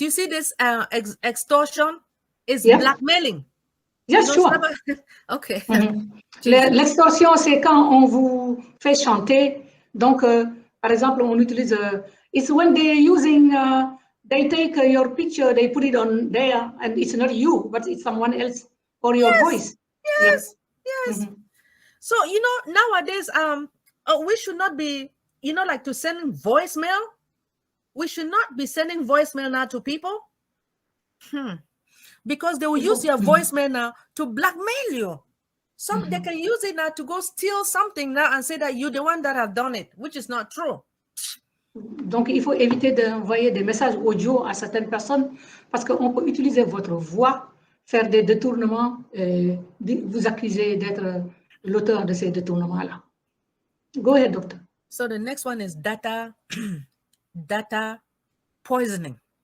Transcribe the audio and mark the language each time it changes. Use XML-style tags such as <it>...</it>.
<en>You see this extortion is blackmailing. Yes, sure. Okay.</en> <fr>L'extorsion, c'est quand on vous fait chanter. Donc, par exemple, on utilise,</fr> <en>it's when they're using, they take your picture, they put it on there, and it's not you, but it's someone else or your voice. Yes. So, nowadays, we should not be, like to send voicemail. We should not be sending voicemail now to people. Because they will use your voicemail now to blackmail you. They can use it now to go steal something now and say that you're the one that have done it, which is not true.</en> <fr>Donc, il faut éviter d'envoyer des messages audio à certaines personnes parce qu'on peut utiliser votre voix, faire des détournements et vous accuser d'être l'auteur de ces détournements-là.</fr> <en>Go ahead, doctor. So the next one is data poisoning.</en>